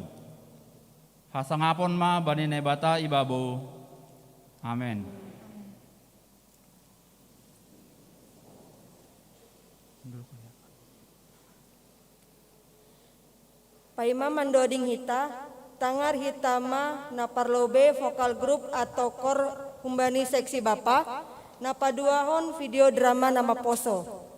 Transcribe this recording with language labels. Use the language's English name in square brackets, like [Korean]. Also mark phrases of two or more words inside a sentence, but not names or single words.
[Batak Simalungun] Hasangapon ma bani nebata ibabo. Amen. Paima mandoding hita, tangar hitama na parlobe [Indonesian] vokal grup atau kor [Batak Simalungun] humbani seksi bapa, na paduahon video drama nama poso.